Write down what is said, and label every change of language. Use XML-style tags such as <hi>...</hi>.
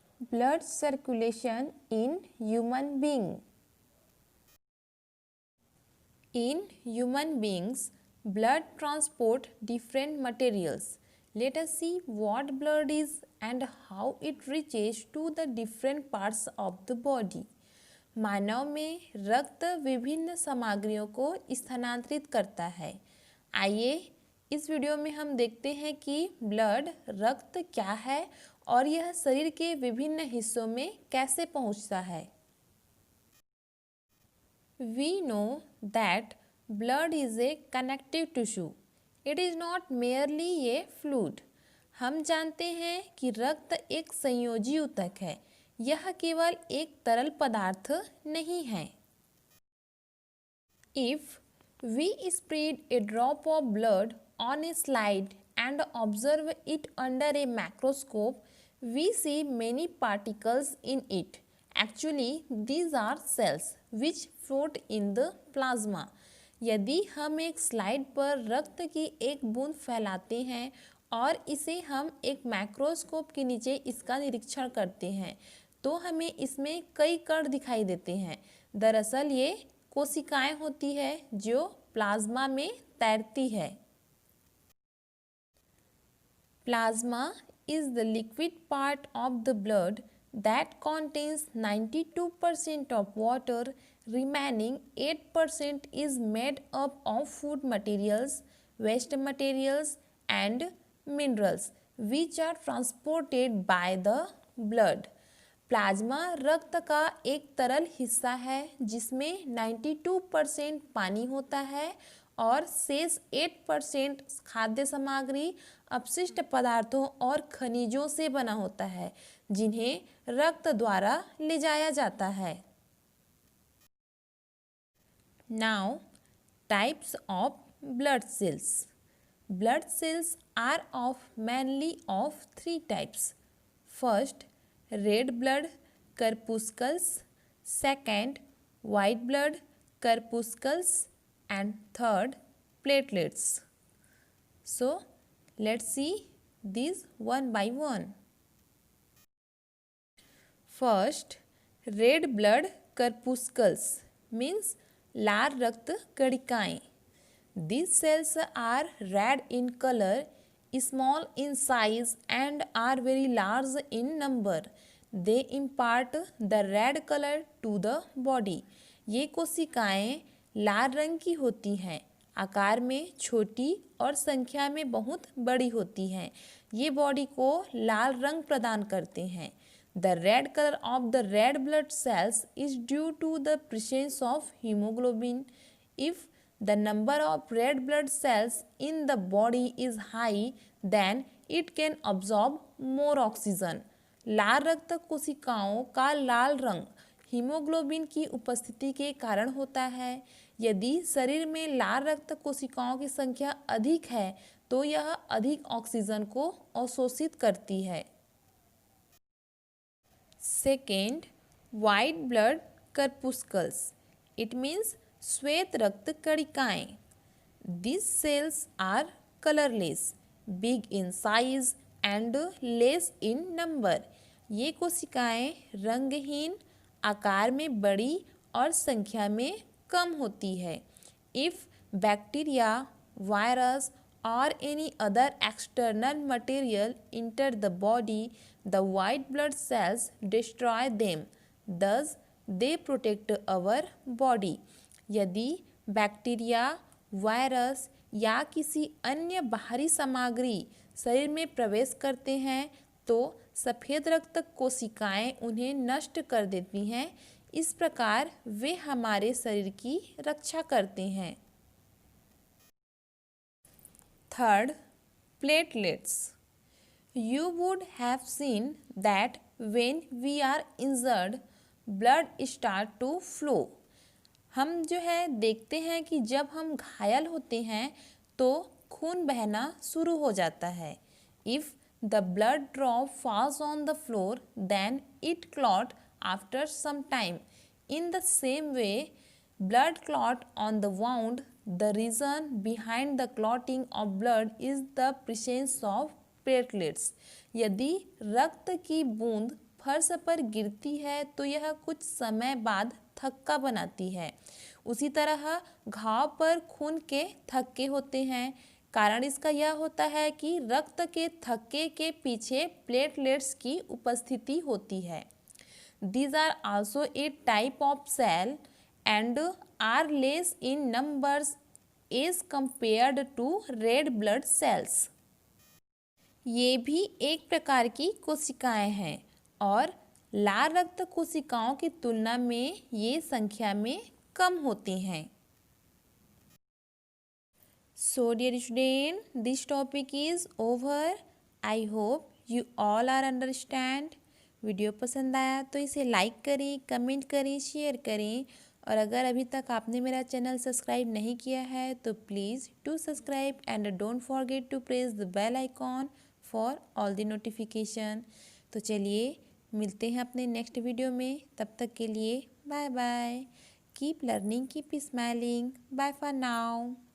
<en>Blood circulation in human being. In human beings, blood transport different materials. Let us see what blood is and how it reaches to the different parts of the body.</en> <hi>मानव में रक्त विभिन्न सामग्रियों को स्थानांतरित करता है। आइए इस वीडियो में हम देखते हैं कि ब्लड रक्त क्या है और यह शरीर के विभिन्न हिस्सों में कैसे पहुंचता है।</hi> <en>We know that blood is a connective tissue. It is not merely a fluid.</en> <hi>हम जानते हैं कि रक्त एक संयोजी ऊतक है, यह केवल एक तरल पदार्थ नहीं है।</hi> <en>If we spread a drop of blood on a slide and observe it under a microscope, we see many particles in it. Actually, these are cells which float in the plasma.</en> <hi>यदि हम एक slide पर रक्त की एक बूंद फैलाते हैं और इसे हम एक माइक्रोस्कोप के नीचे इसका निरीक्षण करते हैं तो हमें इसमें कई कण दिखाई देते हैं। दरअसल ये कोशिकाएं होती है जो प्लाज्मा में तैरती है।</hi> <en>Plasma is the liquid part of the blood that contains 92% of water. Remaining 8% is made up of food materials, waste materials and minerals which are transported by the blood.</en> <hi>Plasma रक्त का एक तरल हिस्सा है जिसमें 92% पानी होता है और शेष 8% खाद्य सामग्री, अपशिष्ट पदार्थों और खनिजों से बना होता है जिन्हें रक्त द्वारा ले जाया जाता है।</hi> <en>Now, types of blood cells. Blood cells are mainly of three types. First, red blood corpuscles. Second, white blood corpuscles. And third, platelets. So, let's see these one by one. First, red blood corpuscles means</en> <hi>लाल रक्त कणिकाएं.</hi> <en>These cells are red in color, small in size and are very large in number. They impart the red color to the body.</en> <hi>ये कोशिकाएं लाल रंग की होती हैं, आकार में छोटी और संख्या में बहुत बड़ी होती हैं। ये बॉडी को लाल रंग प्रदान करते हैं।</hi> <en>The red color of the red blood cells is due to the presence of hemoglobin. If the number of red blood cells in the body is high, then it can absorb more oxygen.</en> <hi>लाल रक्त कोशिकाओं का लाल रंग haemoglobin की उपस्थिति के कारण होता है। यदि शरीर में लाल रक्त कोशिकाओं की संख्या अधिक है तो यह अधिक ऑक्सीजन को अवशोषित करती है।</hi> <en>Second, white blood corpuscles. It means</en> <hi>श्वेत रक्त कणिकाएं.</hi> <en>These cells are colorless, big in size and less in number.</en> <hi>ये कोशिकाएं रंगहीन, आकार में बड़ी और संख्या में कम होती है।</hi> <en>If bacteria, virus or any other external material enter the body, the white blood cells destroy them. Thus, they protect our body.</en> <hi>यदि बैक्टीरिया, वायरस या किसी अन्य बाहरी सामग्री शरीर में प्रवेश करते हैं तो सफ़ेद रक्त कोशिकाएं उन्हें नष्ट कर देती हैं। इस प्रकार वे हमारे शरीर की रक्षा करते हैं।</hi> <en>Third, platelets. You would have seen that when we are injured, blood starts to flow.</en> <hi>हम जो है देखते हैं कि जब हम घायल होते हैं तो खून बहना शुरू हो जाता है।</hi> <en>If the blood drop falls on the floor then it clot after some time. In the same way, blood clot on the wound. The reason behind the clotting of blood is the presence of platelets.</en> <hi>यदि रक्त की बूंद फर्श पर गिरती है तो यह कुछ समय बाद थक्का बनाती है। उसी तरह घाव पर खून के थक्के होते हैं। कारण इसका यह होता है कि रक्त के थक्के के पीछे प्लेटलेट्स की उपस्थिति होती है।</hi> <en>These are also a type of cell and are less in numbers as compared to red blood cells.</en> <hi>ये भी एक प्रकार की कोशिकाएं हैं और लाल रक्त कोशिकाओं की तुलना में ये संख्या में कम होती हैं।</hi> <en>So dear student, this topic is over. I hope you all are understand.</en> <hi>Video पसंद आया तो इसे लाइक करें, कमेंट करें, शेयर करें और अगर अभी तक आपने मेरा चैनल सब्सक्राइब नहीं किया है तो</hi> <en>Please do subscribe and don't forget to press the bell icon for all the notification.</en> <hi>तो चलिए मिलते हैं अपने नेक्स्ट वीडियो में, तब तक के लिए bye bye.</hi> <en>Keep learning, keep smiling, bye for now.</en>